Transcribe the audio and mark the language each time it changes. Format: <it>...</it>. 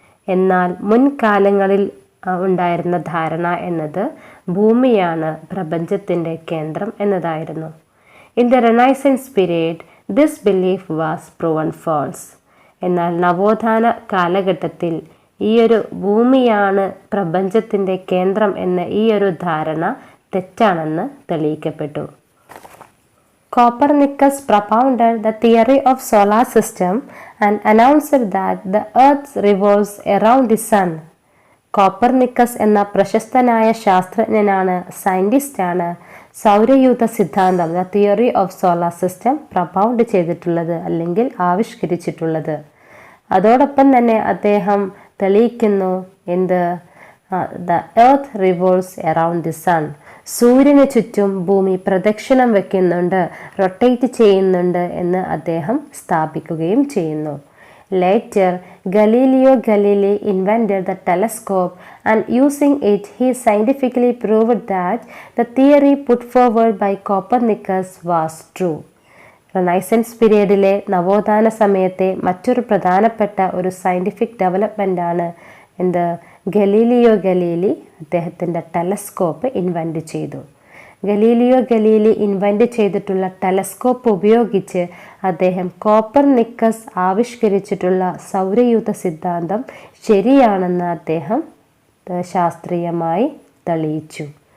<ml>എന്നാൽ മുൻകാലങ്ങളിൽ ഉണ്ടായിരുന്ന ധാരണ എന്നത് ഭൂമിയാണ് പ്രപഞ്ചത്തിൻ്റെ കേന്ദ്രം എന്നതായിരുന്നു.</ml> <en>In the renaissance period this belief was proven false.</en> <ml>എന്നാൽ നവോത്ഥാന കാലഘട്ടത്തിൽ ഈയൊരു ഭൂമിയാണ് പ്രപഞ്ചത്തിൻ്റെ കേന്ദ്രം എന്ന ഈയൊരു ധാരണ തെറ്റാണെന്ന് തെളിയിക്കപ്പെട്ടു.</ml> <en>Copernicus propounded the theory of solar system and announced that the earth revolves around the sun.</en> <ml>Copernicus എന്ന പ്രശസ്തനായ ശാസ്ത്രജ്ഞനാണ്, സയൻറ്റിസ്റ്റാണ് സൗരയൂഥ സിദ്ധാന്തം</ml> <en>the theory of solar system</en> <ml>പ്രൊപ്പൗണ്ട് ചെയ്തിട്ടുള്ളത് അല്ലെങ്കിൽ ആവിഷ്കരിച്ചിട്ടുള്ളത്. അതോടൊപ്പം തന്നെ അദ്ദേഹം തെളിയിക്കുന്നു എന്ത്?</ml> <en>The earth revolves around the sun.</en> <ml>സൂര്യന് ചുറ്റും ഭൂമി പ്രദക്ഷിണം വയ്ക്കുന്നുണ്ട്, റൊട്ടേറ്റ് ചെയ്യുന്നുണ്ട് എന്ന് അദ്ദേഹം സ്ഥാപിക്കുകയും ചെയ്യുന്നു.</ml> <en>Later, Galileo Galilei invented the telescope and using it he scientifically proved that the theory put forward by Copernicus was true.</en> <ml>Renaissance പീരീഡിലെ നവോത്ഥാന സമയത്തെ മറ്റൊരു പ്രധാനപ്പെട്ട ഒരു സയൻറ്റിഫിക് ഡെവലപ്മെൻ്റാണ് എന്ത്? ഗലീലിയോ ഗലീലി അദ്ദേഹത്തിൻ്റെ ടെലസ്കോപ്പ് ഇൻവെൻറ്റ് ചെയ്തു. ഗലീലിയോ ഗലീലി ഇൻവെൻ്റ് ചെയ്തിട്ടുള്ള ടെലസ്കോപ്പ് ഉപയോഗിച്ച് അദ്ദേഹം കോപ്പർനിക്കസ് ആവിഷ്കരിച്ചിട്ടുള്ള സൗരയൂഥ സിദ്ധാന്തം ശരിയാണെന്ന് അദ്ദേഹം ശാസ്ത്രീയമായി തെളിയിച്ചു.</ml>